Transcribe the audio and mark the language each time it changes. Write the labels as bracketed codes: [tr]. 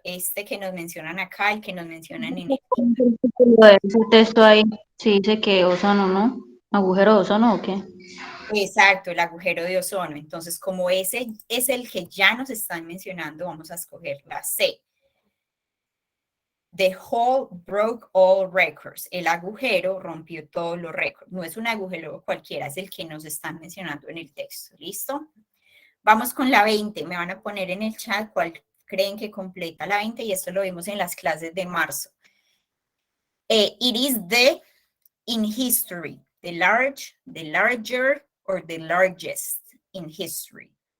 [es] Este que nos mencionan acá, el que nos mencionan en el Ese texto ahí, sí dice que ozono, ¿no? ¿Agujero de ozono o qué? Exacto, el agujero de ozono. Entonces, como ese es el que ya nos están mencionando, vamos a escoger la C. [en] The hole broke all records. [es] El agujero rompió todos los récords. No es un agujero cualquiera, es el que nos están mencionando en el texto. ¿Listo? Vamos con la 20. Me van a poner en el chat cuál creen que completa la 20 y esto lo vimos en las clases de marzo. [en] It is the in history, the large, the larger, or the largest in history.